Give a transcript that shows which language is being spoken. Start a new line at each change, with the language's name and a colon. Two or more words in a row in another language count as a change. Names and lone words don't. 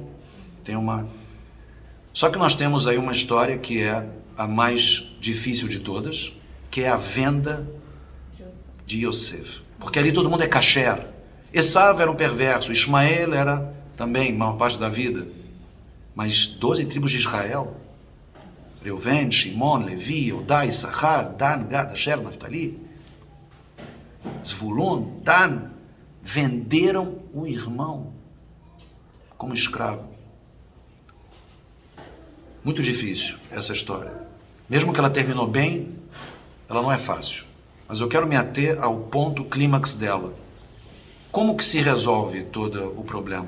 Portuguese: Só que nós temos aí uma história que é a mais difícil de todas, que é a venda de Yosef. Porque ali todo mundo é kasher. Esav era um perverso, Ismael era também, maior parte da vida. Mas 12 tribos de Israel, Reuven, Shimon, Levi, Eudá, Issachar, Dan, Gad, Asher, Naftali, Zvulun, Dan, venderam o irmão como escravo. Muito difícil essa história. Mesmo que ela terminou bem, ela não é fácil. Mas eu quero me ater ao ponto clímax dela. Como que se resolve todo o problema?